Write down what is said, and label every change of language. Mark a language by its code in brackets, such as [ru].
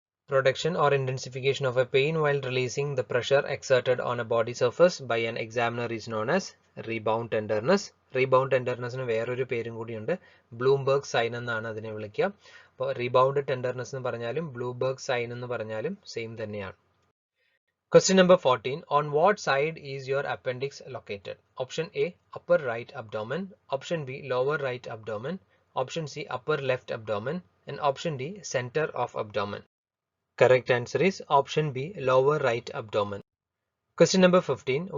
[en] Production or intensification of a pain while releasing the pressure exerted on a body surface by an examiner is known as rebound tenderness. [ml] Rebound tendernessന് വേറൊരു പേരും കൂടിയുണ്ട്, Bloomberg sign എന്നാണ് അതിനെ വിളിക്കുക. അപ്പോൾ rebound tenderness എന്ന് പറഞ്ഞാലും Bloomberg sign എന്ന് പറഞ്ഞാലും സെയിം തന്നെയാണ്. [en] Question number 14. On what side is your appendix located? Option A, upper right abdomen. Option B, lower right abdomen. Option C, upper left abdomen. And option D, center of abdomen. Correct answer is option B, lower right abdomen. Question number 15.